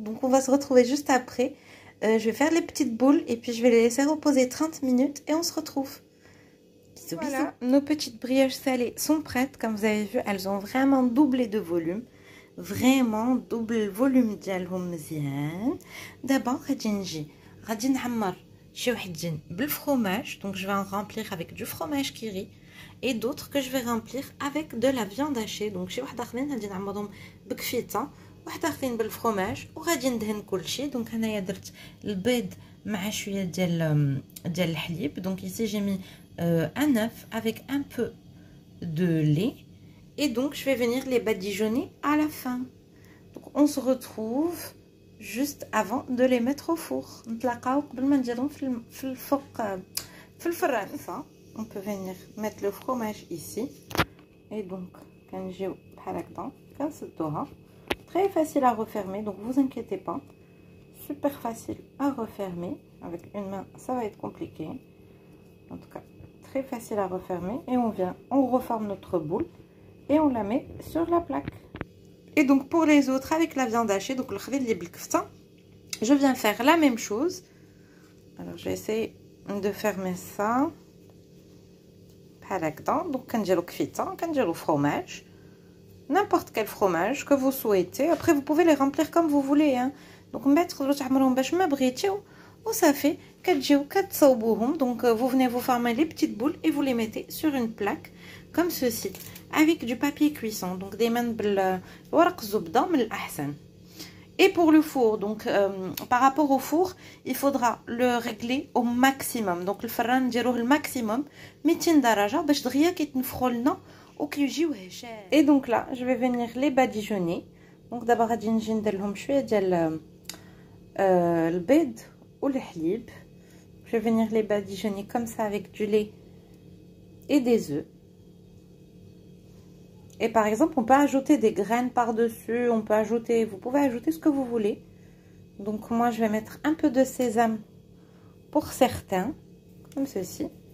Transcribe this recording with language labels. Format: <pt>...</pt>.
<fr>دونك on va se retrouver juste après. Je vais faire les petites boules et puis je vais les laisser reposer 30 minutes et on se retrouve. Bisous, voilà, bisous. Nos petites brioches salées sont prêtes. Comme vous avez vu, elles ont vraiment doublé de volume. Vraiment double le volume</fr> <ar>ديالهم مزيان.</ar> <fr>D'abord</fr> <ar>غادي نعمر شي وحدين بالفرomage.</ar> <fr>Donc je vais en remplir avec du fromage qui rit et d'autres que je vais remplir avec de la viande hachée.</fr> <ar>Donc شي واحد اخرين غادي نعمرهم بكفيته، واحد اخرين بالفرomage وغادي ندهن كلشي. Donc هنايا درت البيض مع شويه ديال الحليب.</ar> <fr>Donc ici j'ai mis un œuf avec un peu de lait. Et donc je vais venir les badigeonner à la fin. Donc on se retrouve juste avant de les mettre au four.</fr> <ar>نتلاقاو قبل ما نديرهم في الفوق في الفران.</ar> <fr>On peut venir mettre le fromage ici.</fr> <ar>Et donc كنجيو بحال هكذا كنسدوها.</ar> <fr>Très facile à refermer, donc vous inquiétez pas. Super facile à refermer. Avec une main ça va être compliqué. En tout cas très facile à refermer. Et on reforme notre boule et on la met sur la plaque. Et donc pour les autres avec la viande hachée, donc le khalil li بالكفته, je viens faire la même chose. Alors je vais essayer de fermer ça</fr> <ar>بحال هكذا.</ar> <fr>donc</fr> <ar>كنديرو كفته، كنديرو</ar> <fr>fromage, n'importe quel fromage que vous souhaitez. Après vous pouvez les remplir comme vous voulez hein.</fr> <ar>donc من بعد تقدروا تعمروهم باش ما بغيتيو وصافي كتجيو كتصاوبوهم.</ar> <fr>donc vous venez vous former les petites boules et vous les mettez sur une plaque comme ceci avec du papier cuisson.</fr> <ar>donc دائما بالورق الزبده من الاحسن.</ar> <fr>Et pour le four, donc par rapport au four, il faudra le régler au maximum.</fr> <ar>donc الفران نديروه الماكسيموم 200 درجه باش دغيا كيتنفخوا لنا وكيجيو هشام.</ar> <fr>Et donc là je vais venir les badigeonner.</fr> <ar>donc</ar> <fr>d'abord</fr> <ar>غادي نجي ندير لهم شويه ديال البيض والحليب.</ar> <fr>je vais venir les badigeonner comme ça avec du lait et des œufs. Et par exemple, on peut ajouter des graines par-dessus, on peut ajouter, vous pouvez ajouter ce que vous voulez. Donc moi, je vais mettre un peu de sésame pour certains, comme ceci.</fr>